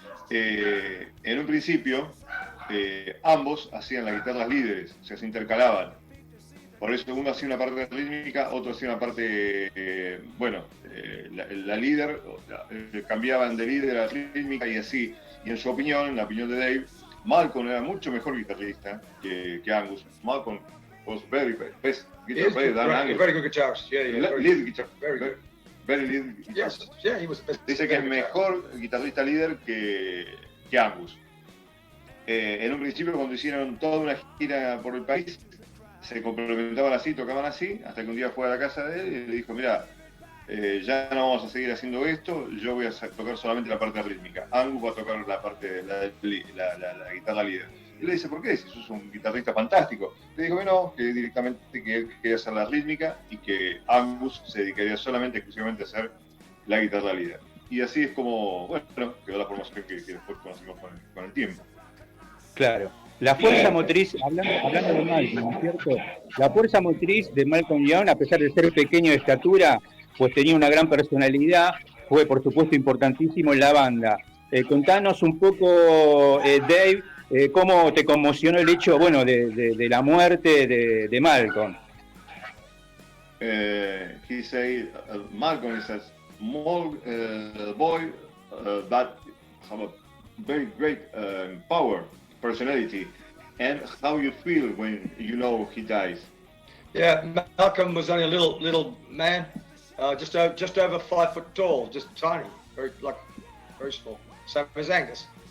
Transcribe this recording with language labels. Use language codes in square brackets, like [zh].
[es] en un principio, ambos hacían las guitarras líderes, o sea, se intercalaban. Por eso uno hacía una parte rítmica, otro hacía una parte, la líder, cambiaban de líder a rítmica y así. Y en su opinión, en la opinión de Dave, Malcolm era mucho mejor guitarrista que Angus. [en] Malcolm was very best guitar player than Angus. Very good guitarist. Yeah, Lead guitar. Very good. Very lead guitarist. Yes, yeah, he was the best. [es] Dice que es mejor guitarrista líder que Angus. En un principio, cuando hicieron toda una gira por el país, se complementaban así, tocaban así, hasta que un día fue a la casa de él y le dijo, mira, ya no vamos a seguir haciendo esto, yo voy a tocar solamente la parte rítmica. Angus va a tocar la parte, la guitarra líder. Y le dice, ¿por qué? Si sos un guitarrista fantástico. Le dijo que no, que directamente que él quería hacer la rítmica y que Angus se dedicaría solamente, exclusivamente a hacer la guitarra líder. Y así es como, quedó la formación que después conocimos con el tiempo. Claro. La fuerza motriz, hablando de Malcolm, ¿no es cierto? La fuerza motriz de Malcolm Young, a pesar de ser pequeño de estatura, pues tenía una gran personalidad, fue por supuesto importantísimo en la banda. Contanos un poco, Dave, cómo te conmocionó el hecho, de la muerte de Malcolm. [en] He said Malcolm is a small boy that have a very great power, personality, and how you feel when you know he dies. Yeah, Malcolm was only a little man, just over 5 foot tall, just tiny, very small, same as Angus.